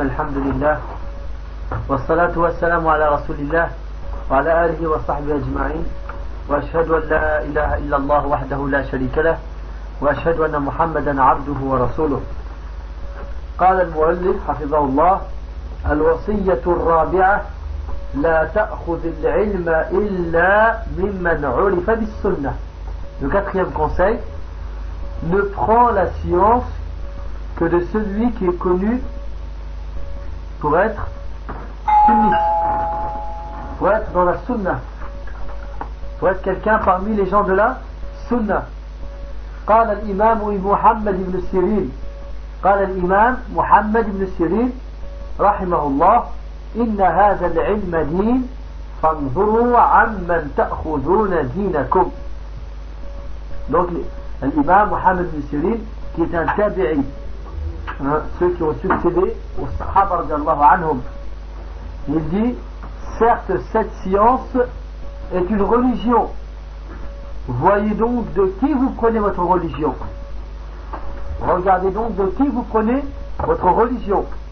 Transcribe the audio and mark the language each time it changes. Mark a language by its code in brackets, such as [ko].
[ar] الحمد لله والصلاة والسلام على رسول الله وعلى آله وصحبه أجمعين، وأشهد أن لا إله إلا الله وحده لا شريك له، وأشهد أن محمدا عبده ورسوله. قال المؤلف حفظه الله: الوصية الرابعة: لا تأخذ العلم إلا ممن عرف بالسنة. [fr] Le quatrième conseil: ne prends la science que de celui qui est connu pour être sunnite, pour être dans la sunna, pour être quelqu'un parmi les gens de la sunna. [ar] قال الإمام محمد بن سيرين قال الإمام محمد بن سيرين رحمه الله إن هذا العلم دين فانظروا عمن تأخذون دينكم. [fr] Donc l'imam Mohamed bin Sirin, qui est un tabi'i, ceux qui ont succédé au sahaba radiallahu anhum, il dit: certes cette science est une religion, voyez donc de qui vous prenez votre religion, regardez donc de qui vous prenez votre religion.